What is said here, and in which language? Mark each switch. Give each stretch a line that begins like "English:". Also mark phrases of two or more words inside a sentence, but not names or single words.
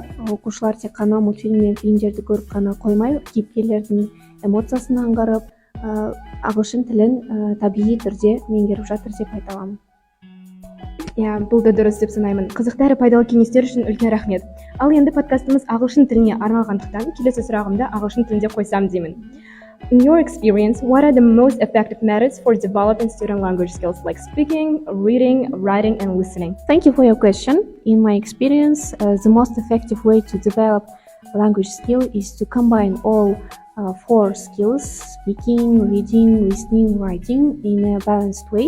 Kazakh: Оқушылар тек қана мультфильм мен фильмдерді көріп қана қоймай, кейіпкерлердің эмоциясын аңғарып, ағылшын тілін табиғи түрде меңгеріп жатыр деп айта аламын. Бұл да дұрыс деп санаймын. Қызықты әрі пайдалы кеңестер үшін үлкен рахмет. Ал енді подкастымыз ағылшын тіліне арналғандықтан, келесі сұрағымды ағылшын тілінде қойсам деймін.
English: In your experience, what are the most effective methods for developing student language skills like speaking, reading, writing, and listening? Thank you for your question. In my experience, the most effective way to develop a language skill is to combine all four skills: speaking, reading, listening, writing in a balanced way.